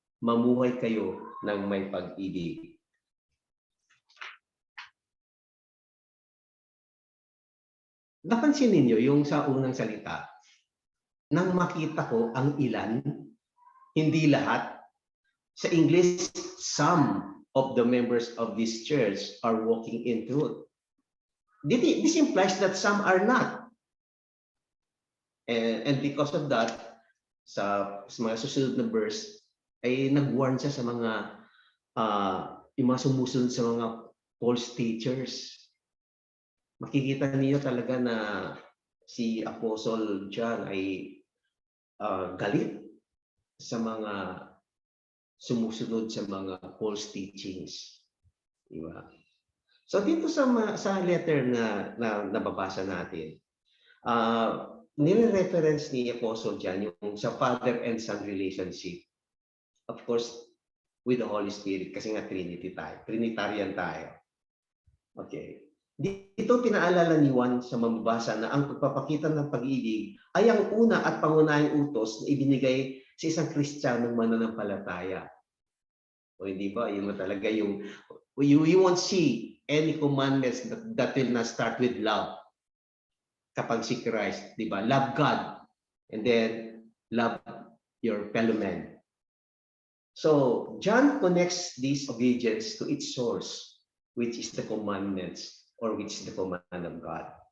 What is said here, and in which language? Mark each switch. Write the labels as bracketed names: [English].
[Filipino] Mamuhay kayo ng may pag-ibig. Napansin ninyo yung sa unang salita, nang makita ko ang ilan, hindi lahat. Sa English, [English] some of the members of this church are walking in truth. This implies that some are not. And because of that, [Filipino] sa mga susunod na verse, ay nag-warn siya sa mga yung mga sumusunod sa mga [English] false teachers. [Filipino] Makikita niyo talaga na si Apostle John ay galit sa mga sumusunod sa mga [English] false teachings. [Filipino] Diba? So dito sa letter na nababasa natin, nire-reference ni Apostle John yung sa [English] father and son relationship. Of course, with the Holy Spirit, [Filipino] kasi nga Trinitarian tayo. [English] Okay. [Filipino] Dito pinaalala ni Juan sa mambabasa na ang pagpapakita ng pag-ibig ay ang una at pangunahing utos na ibinigay sa isang Kristiyanong mananampalataya. O hindi ba? Yun na talaga yung [English] we won't see any commandments that will not start with love. [Filipino] Kapag si Christ, di ba? [English] Love God and then love your fellow man. So, John connects this obedience to its source, which is the commandments or which is the command of God.